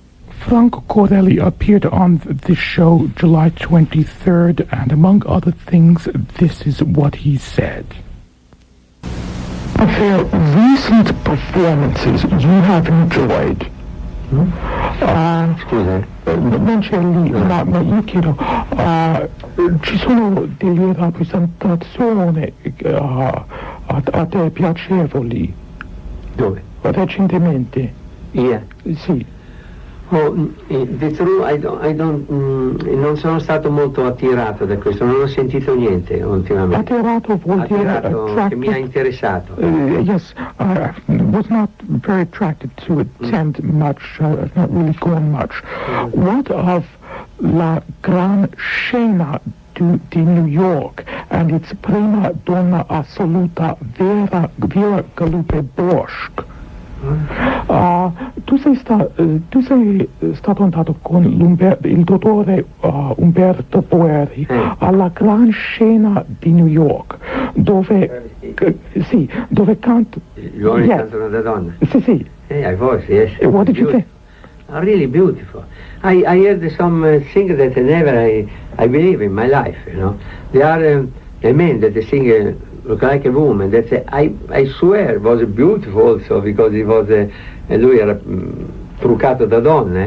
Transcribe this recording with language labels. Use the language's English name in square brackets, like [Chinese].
[English] Franco Corelli appeared on this show July 23rd, and among other things, this is what he said. Of their recent performances you have enjoyed. [Italian] Scusa? Non c'è lì, ma io chiedo, ci sono delle rappresentazioni a te piacevoli Dove? recentemente? Io? Sì. [English] The truth, [Italian] non sono stato molto attirato da questo, non ho sentito niente ultimamente. Attirato vuol dire Attirato che mi ha interessato. [English] Yes, I was not very attracted to attend much, not really going much. What of la Gran Scena di New York and its prima donna assoluta Vera Galupe Bosch? [Italian] Tu sei stato andato con il dottore Umberto Boeri alla Gran Scena di New York, dove canta. Gli uomini cantano da donna. Sì. [English] I was, yes. What did you think? Really beautiful. I heard some singer that I believe in my life, you know. They are a man that they sing look like a woman. That's I swear was beautiful also because he was [Italian] lui era truccato da donna.